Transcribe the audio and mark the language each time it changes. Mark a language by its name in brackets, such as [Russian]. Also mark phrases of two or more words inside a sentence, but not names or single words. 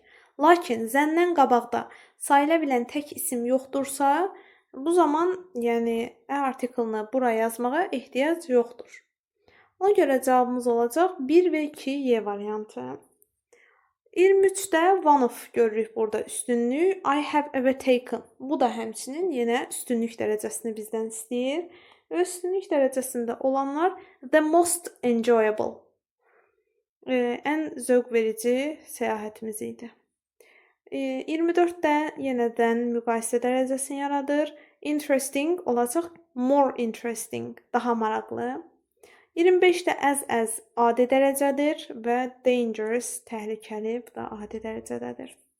[Azerbaijani] Lakin zəndən qabaqda sayıla bilən tək isim yoxdursa, bu zaman yəni ə artiklını bura yazmağa ehtiyac yoxdur. Ona görə cavabımız olacaq 1 və 2 Y variantı. 23-də [English] one of [Azerbaijani] görürük burada üstünlük. [English] I have ever taken. [Azerbaijani] Bu da həmçinin yenə üstünlük dərəcəsini bizdən istəyir. Və üstünlük dərəcəsində olanlar [English] the most enjoyable. [Azerbaijani] Ən zövq verici səyahətimiz idi. 24-də yenədən müqayisə dərəcəsini yaradır. Interesting olacaq [English] more interesting, [Azerbaijani] daha maraqlı. 25-də as adi dərəcədir və dangerous, təhlükəli, bu da adi dərəcədədir.